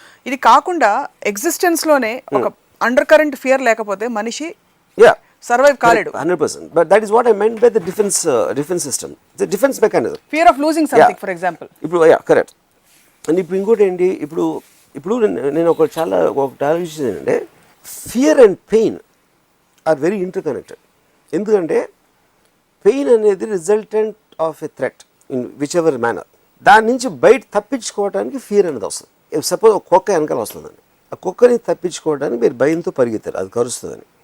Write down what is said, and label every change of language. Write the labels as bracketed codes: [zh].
[te] ఇది కాకుండా ఎగ్జిస్టెన్స్ లోనే ఒక అండర్ కరెంట్ ఫియర్ లేకపోతే మనిషి సర్వైవ్ కాలేడు. [en] 100%. But that is what I meant by the defense system. The defense mechanism. Fear of losing something, for example. [te] ఇప్పుడు correct. And ఇప్పుడు ఇంకోటి ఏంటి, ఇప్పుడు నేను ఒక ఆలోచించింది ఏంటంటే, [en] Fear and pain are very interconnected. ఎందుకంటే pain అనేది resultant of a threat in whichever manner. [te] దాని నుంచి బయట తప్పించుకోవడానికి ఫియర్ అనేది వస్తుంది. సపోజ్ ఒక కుక్క వెనకాల వస్తుందండి, ఆ కుక్కని తప్పించుకోవడానికి మీరు భయంతో పరిగెత్తారు, అది కరుస్తుందని.